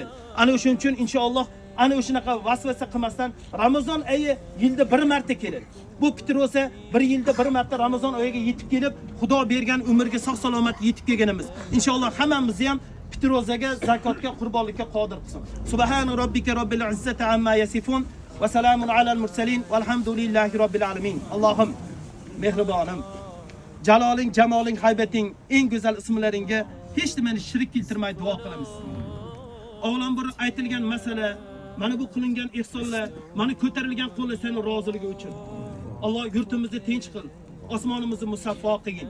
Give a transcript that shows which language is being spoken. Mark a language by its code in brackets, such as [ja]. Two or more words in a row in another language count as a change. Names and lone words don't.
[uz] Ana o'shuning uchun inshaalloh ana o'shunaqa vasvasa qilmasdan Ramazon oyi yilda bir marta keladi. Bu bitta ro'za bir yilda bir marta Ramazon oyiga yetib kelib, Xudo bergan umrga sog' salomat yetib kelganimiz. Inshaalloh hammamizni ham bitta ro'zaga, zakotga, qurbonlikka qodir qilsin. [ar] سبحان ربك رب العزة عما يصفون وسلام على المرسلين والحمد لله رب العالمين. [uz] Allohim mehribonim, jaloling, jamoling, haybating, eng go'zal ismlaringga hech nimani shirik keltirmay duo qilamiz. Avvalambor aytilgan masala, mana bu qilingan ihsonlar, mana ko'tarilgan qo'llar sening roziligi uchun. Alloh yurtimizni tinch qil, osmonimizni musaffo qilgin.